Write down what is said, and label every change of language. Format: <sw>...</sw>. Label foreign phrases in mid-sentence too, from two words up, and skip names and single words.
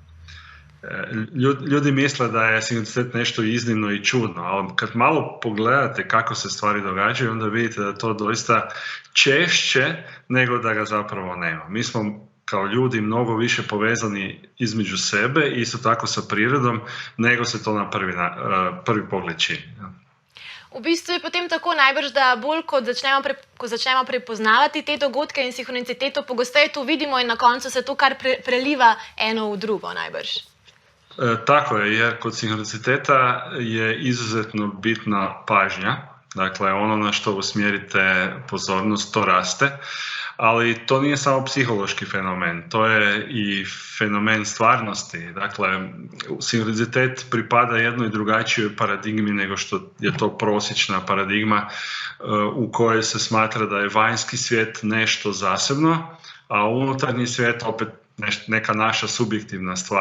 <hr>Ljudi misle da je sinhronicitet nešto iznimno i čudno, ali kad malo pogledate kako se stvari događaju, onda vidite da je to doista češće nego da ga zapravo nema. Mi smo kao ljudi mnogo više povezani između sebe i isto tako sa prirodom, nego se to na prvi pogled čini.</hr> <sl>V bistvu je potem tako najbrž, da bolj ko začnemo prepoznavati te dogodke in sinhroniciteto, pogosteje to vidimo in na koncu se to kar preliva eno v drugo najbrž.</sl> <hr>Tako je, jer kod sinhroniciteta je izuzetno bitna pažnja, dakle ono na što usmjerite pozornost, to raste, ali to nije samo psihološki fenomen, to je i fenomen stvarnosti. Dakle, sinhronicitet pripada jednoj drugačijoj paradigmi nego što je to prosječna paradigma u kojoj se smatra da je vanjski svijet nešto zasebno, a unutarnji svijet opet neka naša subjektivna stvar.</hr>